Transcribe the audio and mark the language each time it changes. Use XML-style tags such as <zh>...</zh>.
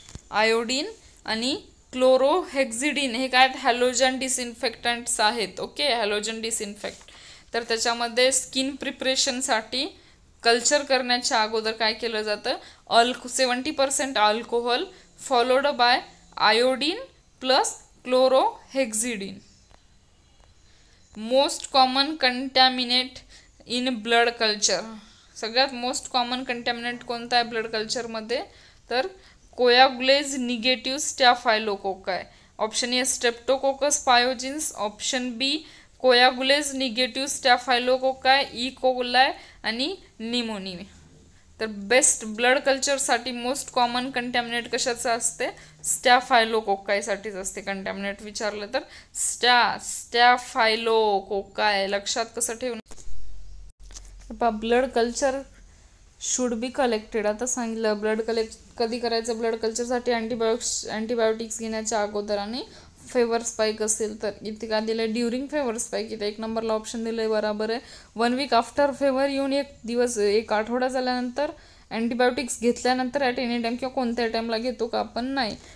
<mr>Iodine आणि क्लोरोहेक्झिडिन हे काय हॅलोजन डिसइन्फेक्टंट्स आहेत. Okay, halogen disinfect. तर त्याच्यामध्ये स्किन प्रिपरेशनसाठी कल्चर करण्याच्या अगोदर काय केलं जातं,</mr> <en>70% alcohol followed by iodine plus chlorhexidine. Most common contaminate in blood culture.</en> <mr>सगळ्यात मोस्ट कॉमन कंटॅमिनेट कोणता आहे ब्लड कल्चरमध्ये, तर कोयागुलेज negative स्टॅफायलोकोकाय.</mr> <en>Option A streptococcus pyogenes, option B coagulase negative staphylococci, E coli आणि pneumonia.</en> <mr>तर बेस्ट ब्लड कल्चरसाठी मोस्ट कॉमन कंटॅमिनेट कशाचं असते, स्टॅफायलोकोकायसाठीच असते. कंटॅमिनेट विचारलं तर स्टॅफायलोकोकाय लक्षात कसं ठेवून.</mr> <en>Blood culture should be collected.</en> <mr>आता सांगितलं ब्लड कलेक्ट कधी करायचं ब्लड कल्चरसाठी, अँटीबायोटिक्स घेण्याच्या अगोदर आणि फेवर स्पाइक असेल तर. इथे का दिलं, ड्युरिंग फेवर स्पाइक. इथे 1 नंबरला ऑप्शन दिलं आहे, बरोबर आहे. 1 वीक आफ्टर फेवर येऊन 1 दिवस 1 आठवडा झाल्यानंतर अँटीबायोटिक्स घेतल्यानंतर</mr> <en>at any time</en> <mr>किंवा कोणत्या टाईमला घेतो का आपण, नाही.</mr>